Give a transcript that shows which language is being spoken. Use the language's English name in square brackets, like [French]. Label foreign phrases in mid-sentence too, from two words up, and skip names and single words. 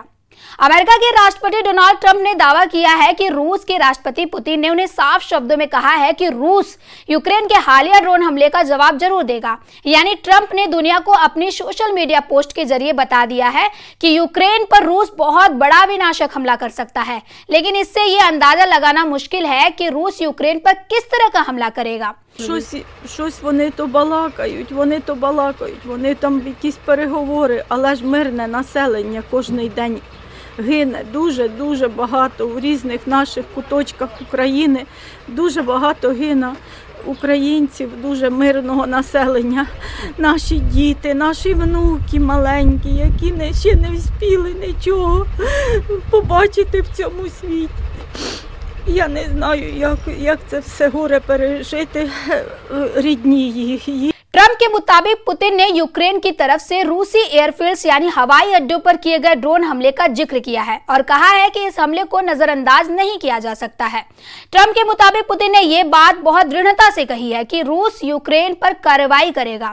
[Hindi] अमेरिका के राष्ट्रपति डोनाल्ड ट्रंप ने दावा किया है कि रूस के राष्ट्रपति पुतिन ने उन्हें साफ शब्दों में कहा है कि रूस यूक्रेन के हालिया ड्रोन हमले का जवाब जरूर देगा। यानी ट्रंप ने दुनिया को अपनी सोशल मीडिया पोस्ट के जरिए बता दिया है कि यूक्रेन पर रूस बहुत बड़ा विनाशक हमला कर सकता है, लेकिन इससे ये अंदाजा लगाना मुश्किल है कि रूस यूक्रेन पर किस तरह का हमला करेगा। [Ukrainian] Щось вони то балакають, вони там якісь переговори, але ж мирне населення кожний день гине дуже багато в різних наших куточках України, дуже багато гине українців, дуже мирного населення, наші діти, наші внуки маленькі, які ще не встигли нічого побачити в цьому світі. Я не знаю, як це все горе пережити рідні їх. [Hindi] ट्रंप के मुताबिक पुतिन ने यूक्रेन की तरफ से रूसी एयरफील्ड्स यानी हवाई अड्डों पर किए गए ड्रोन हमले का जिक्र किया है और कहा है कि इस हमले को नजरअंदाज नहीं किया जा सकता है। ट्रंप के मुताबिक पुतिन ने यह बात बहुत दृढ़ता से कही है कि रूस यूक्रेन पर कार्रवाई करेगा।